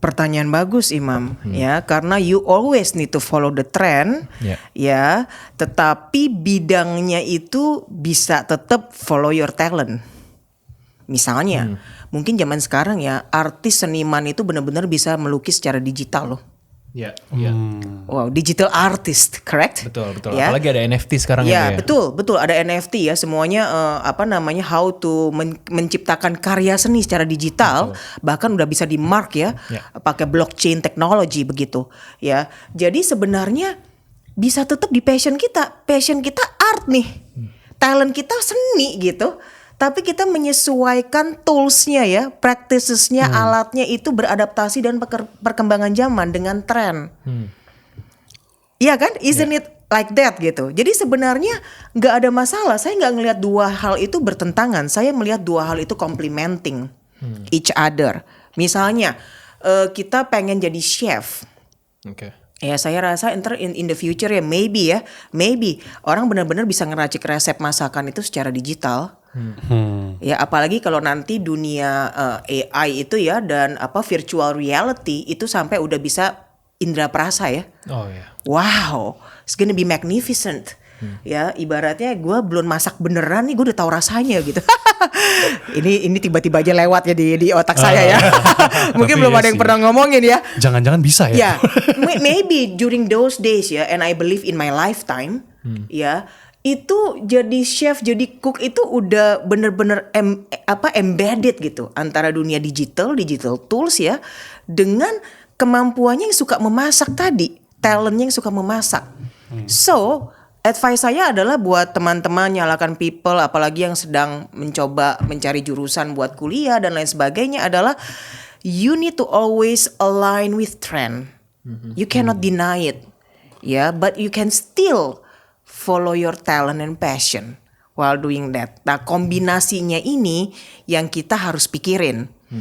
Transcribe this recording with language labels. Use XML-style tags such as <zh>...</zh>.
<id>Pertanyaan bagus Imam ya, karena</id> <en>you always need to follow the trend</en> <id>ya, tetapi bidangnya itu bisa tetap</id> <en>follow your talent.</en> <id>Misalnya, mungkin zaman sekarang ya artis seniman itu benar-benar bisa melukis secara digital loh. Iya.</id> <en>Wow, digital artist, correct?</en> <id>Betul. Ya? Apalagi ada NFT sekarang ya. Ya, betul ada NFT ya, semuanya how to menciptakan karya seni secara digital, bahkan udah bisa di mark ya, pakai blockchain teknologi begitu ya. Jadi sebenarnya bisa tetap di passion kita art nih, talent kita seni gitu. Tapi kita menyesuaikan toolsnya ya, practicesnya, alatnya itu beradaptasi dan perkembangan zaman dengan tren. Iya kan?</id> <en>Isn't it like that gitu.</en> <id>Jadi sebenarnya nggak ada masalah. Saya nggak ngelihat dua hal itu bertentangan. Saya melihat dua hal itu</id> <en>complementing each other.</en> <id>Misalnya kita pengen jadi chef. Oke. Ya saya rasa</id> <en>in the future</en> <id>ya maybe orang benar-benar bisa ngeracik resep masakan itu secara digital. Ya apalagi kalau nanti dunia AI itu ya dan virtual reality itu sampai udah bisa indera perasa ya. Oh ya.</id> <en>Wow, it's gonna be magnificent.</en> <id>Ya ibaratnya gue belum masak beneran nih, gue udah tahu rasanya gitu. ini tiba-tiba aja lewat ya di otak saya ya. Mungkin belum ada yang pernah ngomongin ya. Jangan-jangan bisa ya.</id> <en>Maybe during those days</en> <id>ya,</id> <en>and I believe in my lifetime</en> <id>ya, itu jadi chef, jadi cook itu udah bener-bener embedded gitu antara dunia digital tools ya, dengan kemampuannya yang suka memasak tadi, talentnya yang suka memasak. So advice saya adalah buat teman-teman nyalakan people, apalagi yang sedang mencoba mencari jurusan buat kuliah dan lain sebagainya, adalah</id> <en>you need to always align with trend. You cannot deny it, ya, but you can still follow your talent and passion while doing that.</en> <id>Nah, kombinasinya ini yang kita harus pikirin.</id>